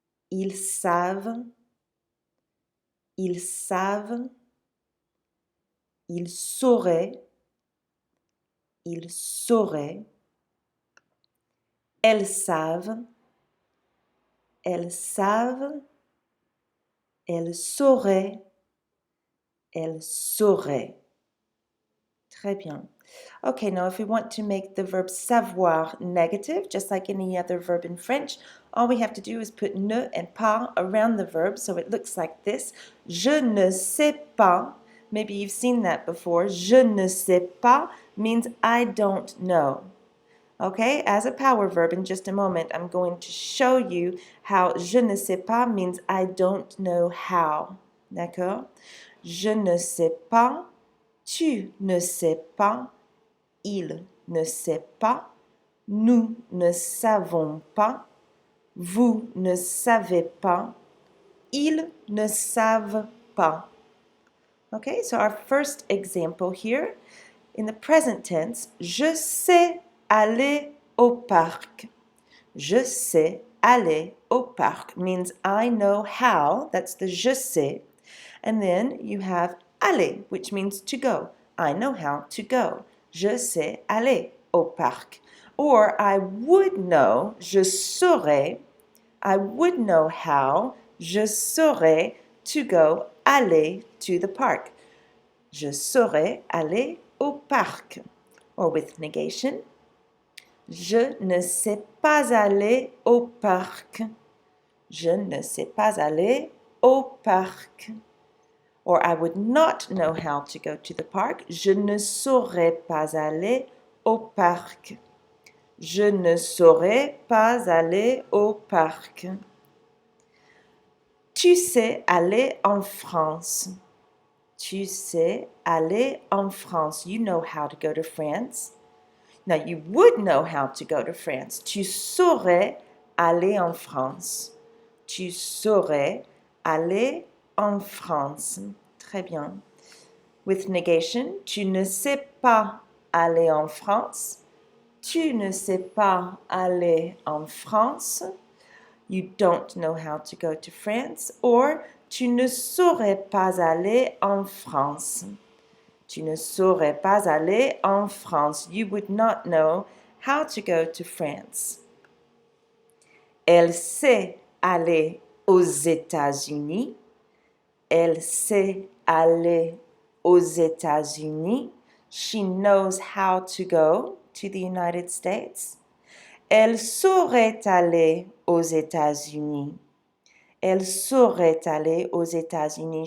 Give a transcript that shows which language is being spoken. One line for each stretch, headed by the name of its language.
French: Ils savent, ils savent, ils sauraient, ils sauraient. Elles savent, elles savent, elles sauraient, elles sauraient. Très bien.
English: Okay, now if we want to make the verb savoir negative, just like any other verb in French, all we have to do is put ne and pas around the verb, so it looks like this.
French: Je ne sais pas.
English: Maybe you've seen that before.
French: Je ne sais pas
English: means I don't know. Okay, as a power verb in just a moment, I'm going to show you how
French: je ne sais pas
English: means I don't know how.
French: D'accord? Je ne sais pas, tu ne sais pas, il ne sait pas, nous ne savons pas, vous ne savez pas, ils ne savent pas.
English: Okay, so our first example here, in the present tense,
French: je sais aller au parc. Je sais aller au parc
English: means I know how, that's the
French: je sais.
English: And then you have aller, which means to go. I know how to go.
French: Je sais aller au parc.
English: Or I would know,
French: je saurais,
English: I would know how, je saurais to go aller to the park.
French: Je saurais aller au parc.
English: Or with negation,
French: je ne sais pas aller au parc. Je ne sais pas aller au parc.
English: Or I would not know how to go to the park.
French: Je ne saurais pas aller au parc. Je ne saurais pas aller au parc. Tu sais aller en France. Tu sais aller en France.
English: You know how to go to France. Now, you would know how to go to France.
French: Tu saurais aller en France. Tu saurais aller en France. Très bien.
English: With negation,
French: tu ne sais pas aller en France. Tu ne sais pas aller en France.
English: You don't know how to go to France.
French: Or, tu ne saurais pas aller en France. Tu ne saurais pas aller en France.
English: You would not know how to go to France.
French: Elle sait aller aux États-Unis. Elle sait aller aux États-Unis.
English: She knows how to go to the United States.
French: Elle saurait aller aux États-Unis. Elle saurait aller aux États-Unis.